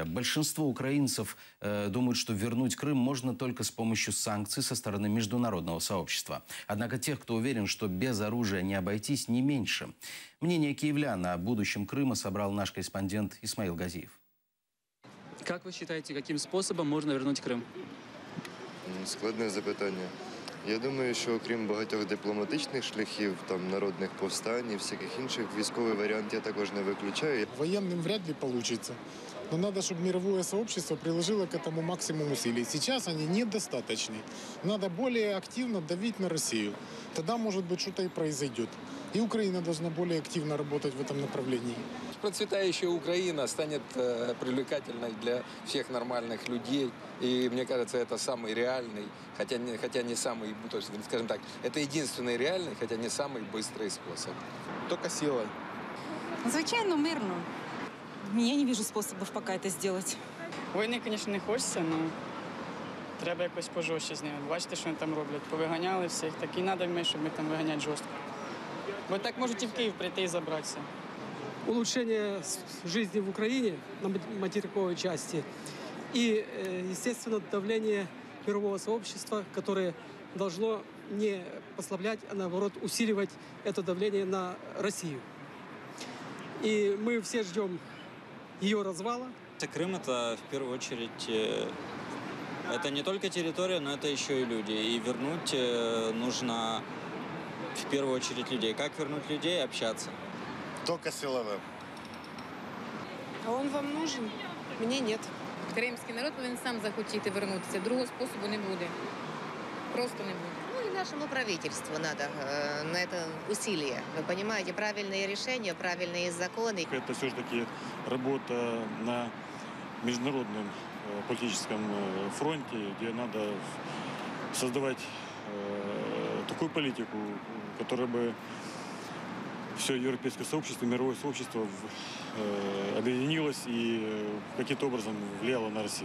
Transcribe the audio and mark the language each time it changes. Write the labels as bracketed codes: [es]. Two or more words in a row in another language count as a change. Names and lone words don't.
[ru] Большинство украинцев думают, что вернуть Крым можно только с помощью санкций со стороны международного сообщества. Однако тех, кто уверен, что без оружия не обойтись, не меньше. Мнение киевлян о будущем Крыма собрал наш корреспондент Исмаил Газиев. Как вы считаете, каким способом можно вернуть Крым? [uk] Складне запитання. Я думаю, що окрім багатьох дипломатичних шляхів, там, народних повстань і всяких інших, військовий варіант я також не виключаю. [ru] Военным вряд ли получится. Но надо, чтобы мировое сообщество приложило к этому максимум усилий. Сейчас они недостаточны. Надо более активно давить на Россию. Тогда, может быть, что-то и произойдет. И Украина должна более активно работать в этом направлении. Процветающая Украина станет привлекательной для всех нормальных людей. И мне кажется, это самый реальный, хотя не самый, то есть, скажем так, это единственный реальный, хотя не самый быстрый способ. Только силой. [uk] Звичайно, мирно. [ru] Я не вижу способов пока это сделать. [uk] Війни, звісно, не хочеться, але треба якось пожорстче з ними. Бачите, що вони там роблять. Повиганяли всіх, так і треба, щоб ми там виганяти жорстко. Бо так можуть і в Київ прийти і забратися. [ru] улучшение жизни в Украине на материковой части и, естественно, давление мирового сообщества, которое должно не послаблять, а наоборот усиливать это давление на Россию. И мы все ждем ее развала. Крым — это в первую очередь, это не только территория, но это еще и люди. И вернуть нужно в первую очередь людей. Как вернуть людей? Общаться. Только силовым. А он вам нужен? Мне нет. [uk] Кримський народ повинен сам захотіти вернутися. Другого способу не буде. Просто не буде. [ru] Ну и нашему правительству надо на это усилие. Вы понимаете, правильные решения, правильные законы. Это все-таки работа на международном политическом фронте, где надо создавать такую политику, которая бы все европейское сообщество, мировое сообщество объединилось и каким-то образом влияло на Россию.